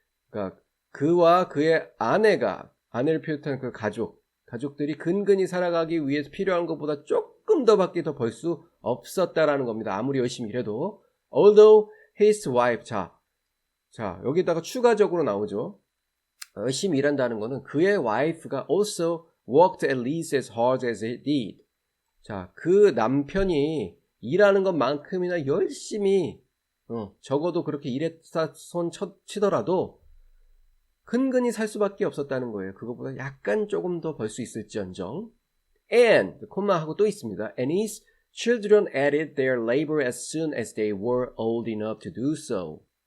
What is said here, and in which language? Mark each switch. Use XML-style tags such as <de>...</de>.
<ko>그러니까 그와 그의 아내를 비롯한 그 가족들이 근근히 살아가기 위해서 필요한 것보다 조금 더밖에 더 벌 수 없었다라는 겁니다. 아무리 열심히 일해도.</ko> <en>Although his wife,</en> <ko>자 여기다가 추가적으로 나오죠. 열심히 일한다는 것은 그의 와이프가</ko> <en>also worked at least as hard as he did.</en> <ko>자, 그 남편이 일하는 것만큼이나 열심히 적어도 그렇게 일했다 손 치더라도 근근히 살 수밖에 없었다는 거예요. 그거보다 약간 조금 더 벌 수 있을지언정. And, 콤마하고 또 있습니다.</ko> <en>And his children added their labor as soon as they were old enough to do so.</en>